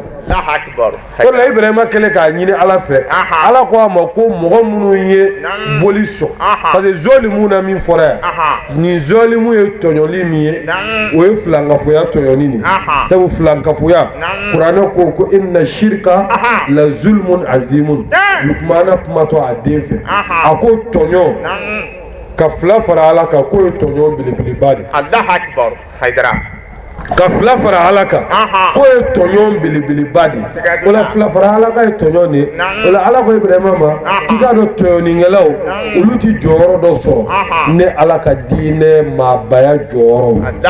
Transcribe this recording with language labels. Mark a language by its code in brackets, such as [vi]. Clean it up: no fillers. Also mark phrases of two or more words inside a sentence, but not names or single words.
[bm] o la Ibrahima kɛlen k'a ɲini Ala fɛ Ala ko a ma ko mɔgɔ minnu ye boli sɔn [fr] parce que [bm] zolimu na min fɔra yan nin zolimu ye tɔɲɔli min ye o ye filankafoya tɔɲɔni de sabu filankafoya kuranɛ ko [ar] إن الشرك لظلم عظيم [bm] Lukumana kumatɔ a den fɛ a ko tɔɲɔ ka fila fara Ala kan k'o ye tɔɲɔ belebeleba de ka fila fara Ala kan k'o ye tɔɲɔ belebeleba de o la fila fara Ala kan ye tɔɲɔ de o la Ala ko Ibrahima ma k'i k'a dɔn tɔɲɔnikɛlaw olu ti jɔyɔrɔ dɔ sɔrɔ ne Ala ka diinɛ maabaya jɔyɔrɔ